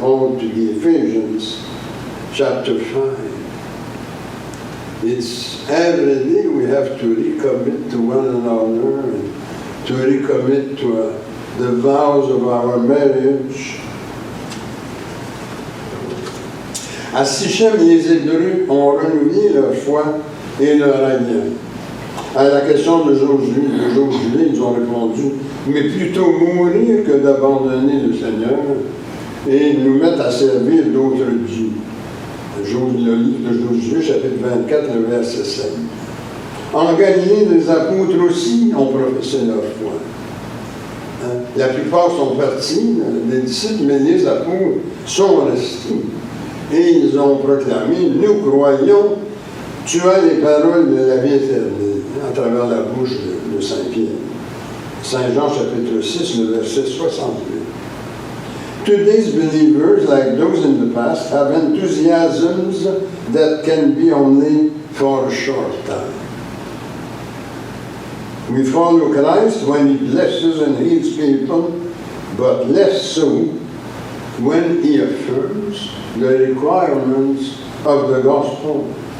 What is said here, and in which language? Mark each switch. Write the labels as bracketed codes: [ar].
[en] Paul to the Ephesians, chapter 5. It's every day we have to recommit to one another and to recommit to the vows of our marriage. [fr] À Sichem, les Hébreux ont renouvelé leur foi et leur alliance. À la question de Josué, ils ont répondu, mais plutôt mourir que d'abandonner le Seigneur et nous mettre à servir d'autres dieux. Le livre de Josué, chapitre 24, le verset 7. En Galilée, les apôtres aussi ont professé leur foi. La plupart sont partis, les disciples, mais les apôtres sont restés. Et ils ont proclamé, nous croyons, tu as les paroles de la vie éternelle, à travers la bouche de Saint Pierre. Saint Jean chapitre 6, le verset 68. [en] Today's believers, like those in the past, have enthusiasms that can be only for a short time. We follow Christ when He blesses and heals people, but less so when He affirms the requirements of the gospel.